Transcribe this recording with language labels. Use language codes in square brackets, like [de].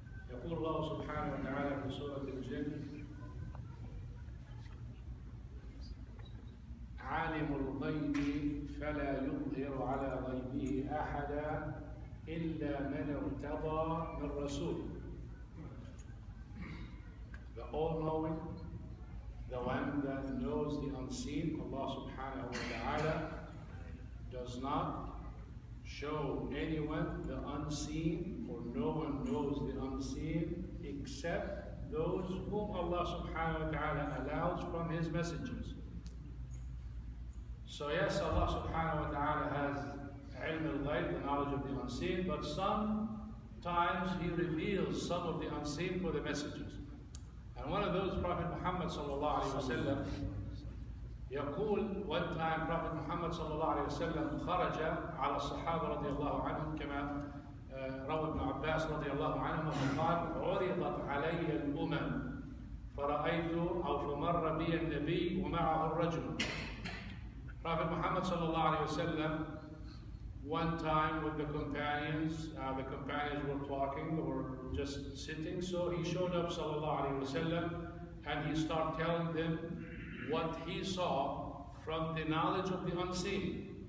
[ar] يقول الله سبحانه وتعالى في سورة الجنة: عالم الغيب فلا يظهر على غيبه أحدا إلا من ارتضى من رسول. [en] The all-knowing, the one that knows the unseen, Allah subhanahu wa ta'ala does not show anyone the unseen, for no one knows the unseen except those whom Allah subhanahu wa ta'ala allows from His messengers. So yes, Allah subhanahu wa ta'ala has ilm al-ghayb, the knowledge of the unseen, but sometimes He reveals some of the unseen for the messengers. And one of those, Prophet Muhammad sallallahu alayhi wa sallam, [ar] يقول, [en] one time Prophet Muhammad sallallahu alayhi wa sallam [ar] خرج على الصحابة رضي الله عنهم كما روى ابن عباس رضي الله عنهما فقال: عرضت علي الأمم فرأيت أو فمر بي النبي ومعه الرجل. [en] Prophet Muhammad sallallahu alayhi wa sallam, one time with the companions were talking or just sitting, so he showed up sallallahu alayhi wa sallam and he started telling them what he saw from the knowledge of the unseen.